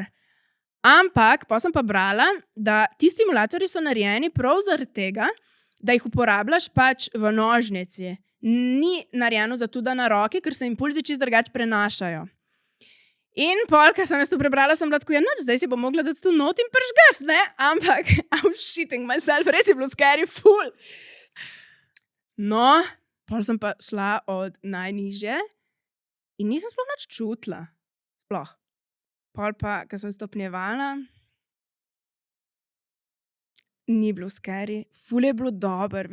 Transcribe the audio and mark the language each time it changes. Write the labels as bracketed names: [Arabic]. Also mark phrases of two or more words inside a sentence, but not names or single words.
[Slovenian] Ampak, pa sem pa brala, da ti stimulatorji so narejeni prav zaradi tega, da jih uporabljaš pač v nožnici. Ni narejeno za to, da na roki, ker se impulzi čist drugače prenašajo. In pol, ko sem jaz to prebrala, sem bila tako, ja, noč, zdaj si bom mogla dati tu not in pržgat, ne? Ampak, [English] I'm shitting myself, [Slovenian] res je bilo scary, full. No, pol sem pa šla od najnižje in nisem sploh nič čutila. Sploh. Pol pa, ko sem stopnjevala, ni bilo scary, ful je bilo dober.